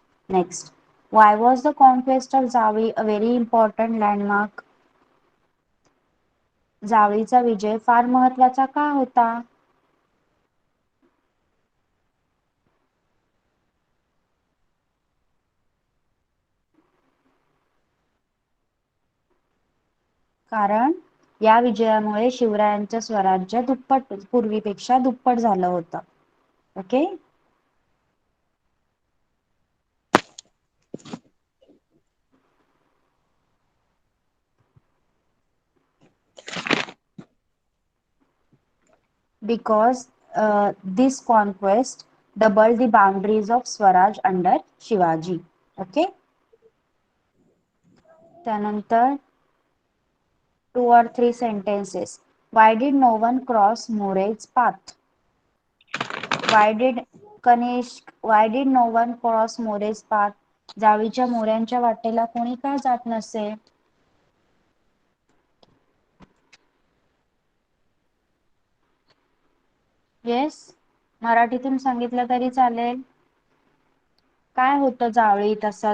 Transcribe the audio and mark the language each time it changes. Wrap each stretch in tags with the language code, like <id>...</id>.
<en>Next, why was the conquest of Zawi a very important landmark?</en> <mr>जावळीचा विजय फार महत्वाचा का होता? कारण या विजयामुळे शिवरायांचं स्वराज्य पूर्वीपेक्षा दुप्पट झालं होतं. Okay.</mr> <en>Because this conquest doubled the boundaries of Swaraj under Shivaji. Okay.</en> <mr>त्यानंतर</mr> <en>2 or 3 sentences. Why did no one cross Mure's path? Why did no one cross Mure's path?</en> <mr>जावळीच्या मोऱ्यांच्या वाटेला कोणी का जात नसे? येस, मराठीतून सांगितलं तरी चालेल. काय होतं जावळीत असं?</mr>